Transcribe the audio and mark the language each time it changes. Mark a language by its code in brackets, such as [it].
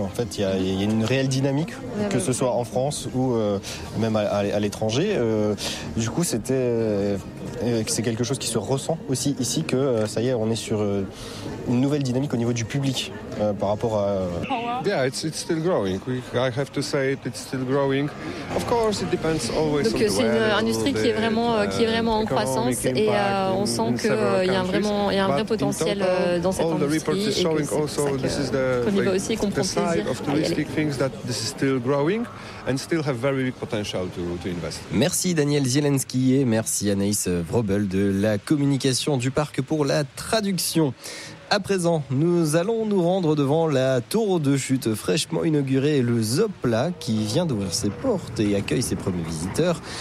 [fr] En fait, il y a une réelle dynamique, que ce soit en France ou même à l'étranger. Du coup, c'était... c'est quelque chose qui se ressent aussi ici, que ça y est, on est sur une nouvelle dynamique au niveau du public par rapport à... [en] Yeah, it's still growing. I have to say it, it's still growing. Of course, it depends always. [fr] Donc c'est une industrie qui est vraiment en croissance, et on sent que il y a un vrai potentiel dans cette industrie, et que c'est pour ça qu'on y va aussi, qu'on prend plaisir. [en] Side of touristic things that this is still growing and still have very big potential to invest. [fr] Merci Daniel Zielinski et merci Anaïs Vrobel de la communication du parc pour la traduction. À présent, nous allons nous rendre devant la tour de chute fraîchement inaugurée, le Zopla, qui vient d'ouvrir ses portes et accueille ses premiers visiteurs.